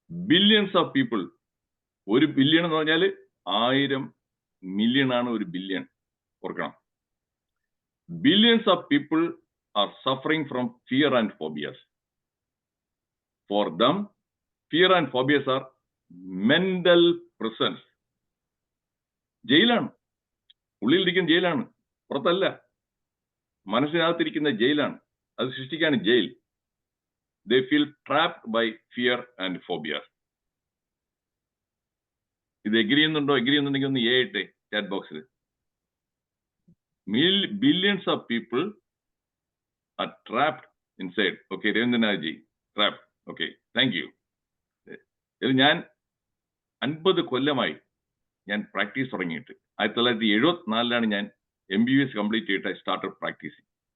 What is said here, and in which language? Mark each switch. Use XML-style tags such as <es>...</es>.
<en>billions of people,</en> <ml>ഒരു billion എന്ന് പറഞ്ഞാൽ 1000 മില്യൺ ആണ് ഒരു ബില്യൺ, ഓർക്കണം.</ml> <en>Billions of people are suffering from fear and phobias. For them, fear and phobias are mental prisons.</en> <ml>ജയിലാണ്, ഉള്ളിലിരിക്കുന്ന ജയിലാണ്, പുറത്തല്ല. മനസ്സിനകത്തിരിക്കുന്ന ജയിലാണ്, അത് സൃഷ്ടിക്കാണ് jail.</ml> <en>They feel trapped by fear and phobias.</en> <ml>ഇത് എഗ്രി ചെയ്യുന്നുണ്ടെങ്കിൽ ഒന്ന് ഇട്ടെ ചാറ്റ് ബോക്സിൽ.</ml> <en>Billions of people are trapped inside. Okay, Ravindranathji, trapped. Okay, thank you.</en> <ml>ഇത് ഞാൻ 50 കൊല്ലമായി ഞാൻ പ്രാക്ടീസ് തുടങ്ങിയിട്ട്. 1974 ഞാൻ MBBS കംപ്ലീറ്റ് ചെയ്തിട്ട്</ml> <en>I started practising.</en>